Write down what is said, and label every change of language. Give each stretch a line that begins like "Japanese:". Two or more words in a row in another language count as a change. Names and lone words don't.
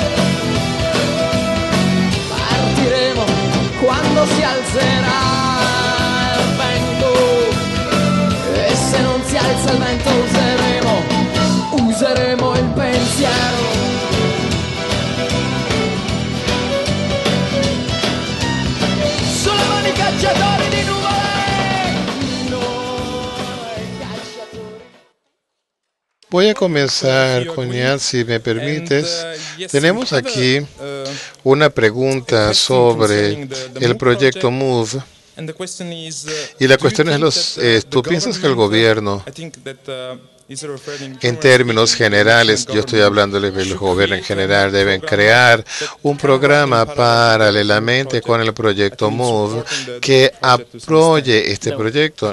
Italian: partiremo quando si alzerà il vento, e se non si alza il vento useremo il pensiero. Cacciatori di nuvole, noi cacciatori.
Spanish: Voy a comenzar, Coñat, si me permites. Tenemos aquí una pregunta sobre el proyecto MOVE. Y la cuestión es, ¿tú piensas que el gobierno, en términos generales, yo estoy hablando del gobierno en general, deben crear un programa paralelamente con el proyecto MOVE que apoye este proyecto?